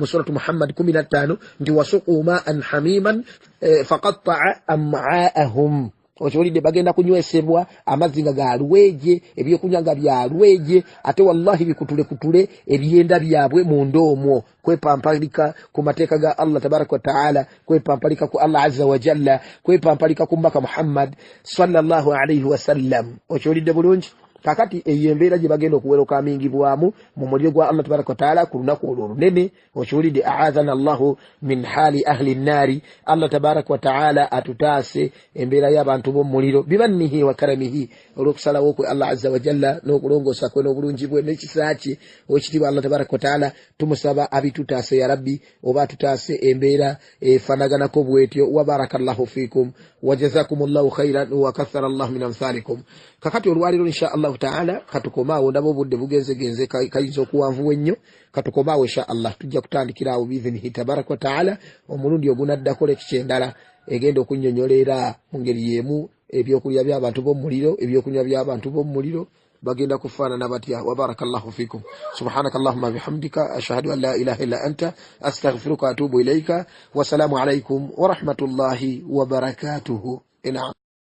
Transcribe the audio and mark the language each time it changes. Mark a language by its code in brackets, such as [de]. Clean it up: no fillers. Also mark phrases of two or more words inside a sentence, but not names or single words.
[lg] suratu Muhammad 15 nti [ar] وسقوا ماء حميما فقطع أمعاءهم [lg] okiwulidde bagenda kunywesebwa amazinga ga lweje ebyokunywa nga bya lweje ate wallahi bikutule ebyenda byabwe mu ndoomwo kwepampalika ku mateeka ga [ar] الله تبارك وتعالى [lg] kwepampalika ku [ar] الله عز و [lg] jalla kwepampalika ku mbaka Muhammad [ar] صلى الله عليه وسلم [lg] okiwulidde bulungi kakati eyembeera gye bagenda okuweroka amingibwamu mu muliro gwa [ar] الله تبارك وتعالى [lg] ku lunaku olunene okiwulidde [ar] أعاذنا الله من حال أهل النار الله تبارك وتعالى [lg] atutaase embeera y'abantu b'omuliro [ar] بمنه وكرمه [lg] olw'okusalawo kwe [ar] الله عز وجل [lg] n'okulongoosa kwe n'obulungi bwe n'ekisa kye ekitibwa [ar] الله تبارك وتعالى [lg] tumusaba abitutaase [ar] يا ربي [lg] oba atutaase embeera efanaganako bwetyo [ar] وبارك الله فيكم وجزاكم الله خيرا وكثر الله من أمثالكم [lg] kakati olwaliro [ar] إن شاء الله تعالى [lg] katukomaawo ndabo budde bugenze kayinza okuwanvuwa ennyo katukomaawo [ar] إن شاء الله [lg] tujja kutandikirawo [ar] بإذنه تبارك وتعالى [lg] omulundi ogunaddako lekikyendala egenda okunnyonnyolera mu ngeri y'emu ebyokulya by'abantu b'omuliro ebyokunywa by'abantu b'omuliro bagenda kufaana nabatya. [ar] وبارك الله فيكم. سبحانك اللهم وبحمدك أشهد أن لا إله إلا أنت أستغفرك وأتوب إليك. والسلام عليكم ورحمة الله وبركاته.